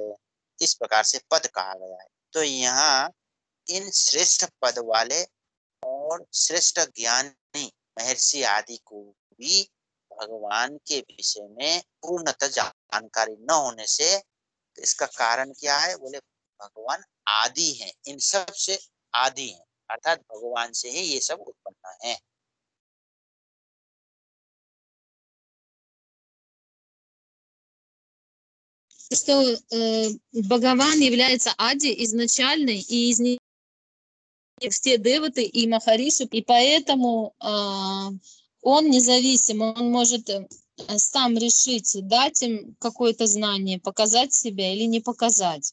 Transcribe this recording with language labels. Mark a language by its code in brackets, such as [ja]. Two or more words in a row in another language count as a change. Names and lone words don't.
[hi] इस प्रकार से पद कहा गया है। तो यहाँ इन श्रेष्ठ पद वाले और श्रेष्ठ ज्ञानी महर्षि आदि को भी भगवान के विषय में पूर्णतः जानकारी न होने से, इसका कारण क्या है? बोले भगवान आदि हैं, इन सब से आदि हैं, अर्थात भगवान से ही ये सब उत्पन्न है। [ru] Что Бхагаван является Ади изначальной, и из них все деваты и махариши, и поэтому он независим, он может сам решить, дать им какое-то знание, показать себя или не показать.